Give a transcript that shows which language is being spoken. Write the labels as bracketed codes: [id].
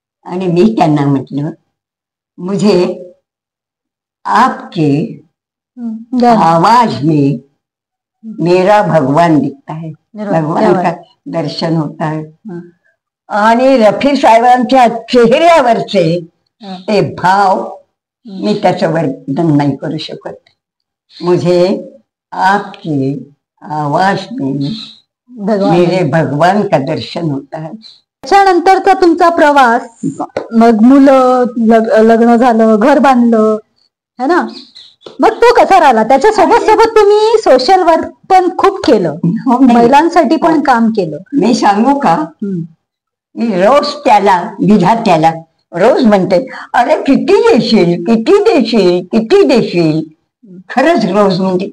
[mr] आणि मी त्यांना म्हटलं, [hi] मुझे आपके आवाज में मेरा भगवान दिखता है, भगवान का दर्शन होता है. [mr] आणि रफी साहेबांच्या चेहऱ्यावरचे ते भाव मी त्याचं वर्णन नाही करू शकत. [hi] मुझे आपके आवाज में मेरे भगवान का दर्शन होता है. [mr] त्याच्यानंतरचा तुमचा प्रवास, मग मुलं, लग्न झालं, घर बांधलं [hi] है ना, [mr] मग तो कसा राहिला? त्याच्या सोबत सोबत तुम्ही सोशल वर्क पण खूप केलं, महिलांसाठी पण काम केलं. मी सांगू का, मी रोज त्याला, विधात्याला रोज म्हणते, अरे किती देशील, किती देशील, किती देशील. खरंच रोज म्हणते.